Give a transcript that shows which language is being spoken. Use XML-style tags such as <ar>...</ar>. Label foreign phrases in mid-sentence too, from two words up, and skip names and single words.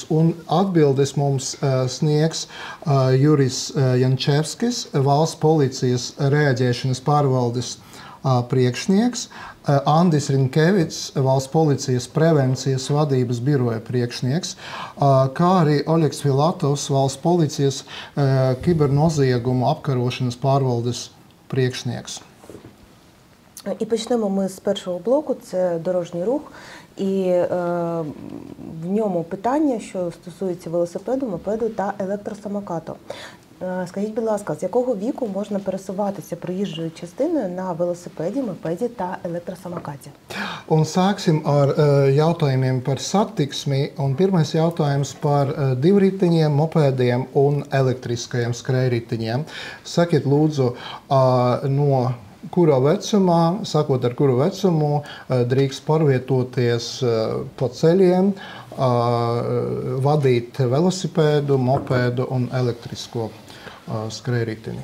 <lv>Un atbildes mums sniegs Jurijs Jančevskis, valsts policijas reaģēšanas pārvaldes priekšnieks, Andis Rinkevits, valsts policijas prevencijas vadības biroja priekšnieks, kā arī Oļegs Filatovs, valsts policijas kibernoziegumu apkarošanas pārvaldes priekšnieks.</lv> <uk>І почнемо ми з першого блоку, це дорожній рух. І в ньому питання, що стосується велосипеду, мопеду та електросамокату. Скажіть, будь ласка, з якого віку можна пересуватися проїжджою частиною на велосипеді, мопеді та електросамокаті?</uk> <lv>Un sāksim ar jautājumiem par satiksmi. Un pirmais jautājums par divriteņiem, mopēdiem un elektriskajiem skrējriteņiem. Sakiet lūdzu, no kura vecumā, sākot ar kuru vecumu, drīkst pārvietoties pa ceļiem, vadīt velosipēdu, mopēdu un elektrisko skrējriteni.</lv>